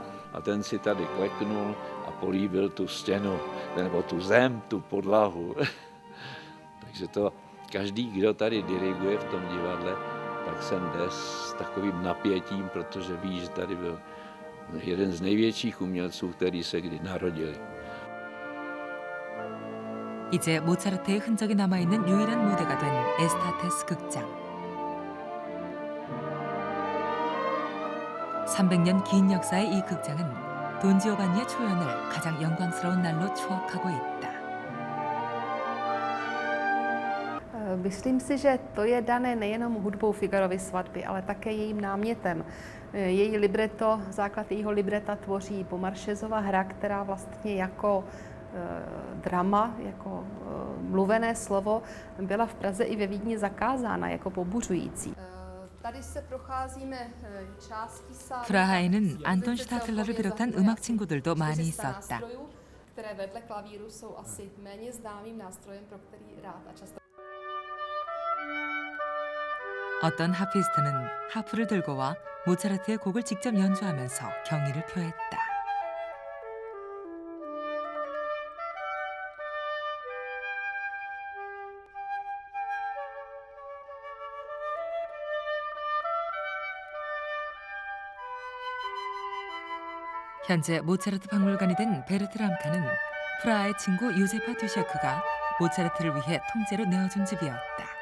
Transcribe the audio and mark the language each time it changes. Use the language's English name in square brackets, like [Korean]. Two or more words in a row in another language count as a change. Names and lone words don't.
[Czech] A ten si tady kleknul a políbil tu stěnu, nebo tu zem, tu podlahu. Takže to každý, kdo tady diriguje v tom divadle, tak sem jde s takovým napětím, protože ví, že tady byl jeden z největších umělců, který se kdy narodili. [Korean] 이제 모차르트의 흔적이 남아있는 유일한 무대가 된 에스타테스 극장. 300년 긴 역사의 이 극장은 돈 지오반니의 초연을 가장 영광스러운 날로 추억하고 있다. [Czech] Myslím si, že to je dané nejenom hudbou Figarovy svatby, ale také jejím námětem. Její libreto, základ jejího libreta tvoří Beaumarchesova hra, která vlastně jako drama, jako mluvené slovo byla v Praze i ve Vídni zakázána jako pobuřující. Tady se procházíme části sálu. [Korean] 프라하에는 안톤 슈타틀러를 비롯한 음악 친구들도 많이 있었다. [Czech] které vedle klavíru jsou asi méně známým nástrojem, pro který rád a často. [Korean] 어떤 하피스트는 하프를 들고 와 모차르트의 곡을 직접 연주하면서 경의를 표했다. 현재 모차르트 박물관이 된 베르트 람카는 프라하의 친구 요제파 듀셰크가 모차르트를 위해 통째로 내어준 집이었다.